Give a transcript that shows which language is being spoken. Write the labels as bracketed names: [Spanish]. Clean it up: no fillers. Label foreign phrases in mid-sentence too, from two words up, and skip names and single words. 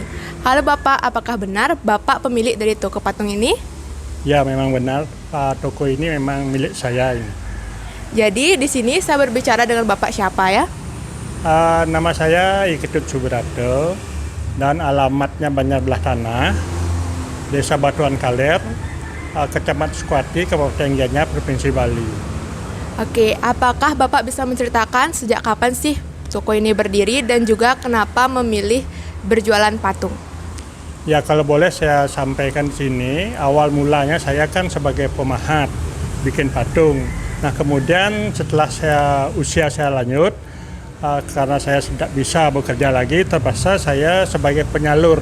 [Indonesian] Halo Bapak, apakah benar Bapak pemilik dari toko patung ini? Ya, memang benar. Toko ini memang milik saya ini. Jadi di sini saya berbicara dengan Bapak siapa ya? Nama saya Iketut Subrado dan alamatnya Banjar Belah Tanah, Desa Batuan Kaler, Kecamatan Sukwati, Kabupaten Gianyar, Provinsi Bali. Oke, apakah Bapak bisa menceritakan sejak kapan sih toko ini berdiri dan juga kenapa memilih berjualan patung? Ya, kalau boleh saya sampaikan di sini, awal mulanya saya kan sebagai pemahat bikin patung. Nah, kemudian setelah usia saya lanjut, karena saya tidak bisa bekerja lagi, terpaksa saya sebagai penyalur.